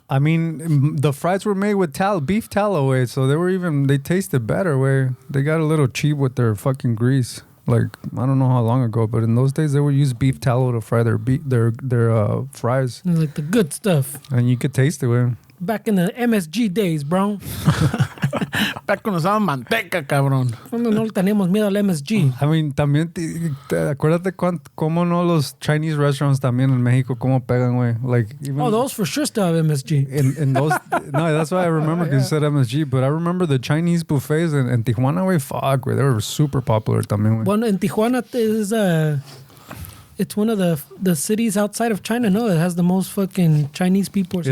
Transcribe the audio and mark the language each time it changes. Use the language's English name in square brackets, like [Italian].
[English] I mean, the fries were made with beef tallow, way, so they tasted better, way. They got a little cheap with their fucking grease. Like, I don't know how long ago, but in those days they would use beef tallow to fry their fries, It was like the good stuff. and you could taste it, way. back in the MSG days, bro. [Spanish] Back cuando usaban manteca, cabrón. Cuando no le teníamos miedo al MSG. I mean, también, acuérdate cómo no los Chinese restaurants también en México, cómo pegan, güey. [English] Like, even Oh, those for sure still have MSG. in those, no, that's why I remember because you said MSG, but I remember the Chinese buffets in Tijuana, güey, fuck, güey, they were super popular también, güey. One in Tijuana is it's one of the cities outside of China, no? It has the most fucking Chinese people. Or some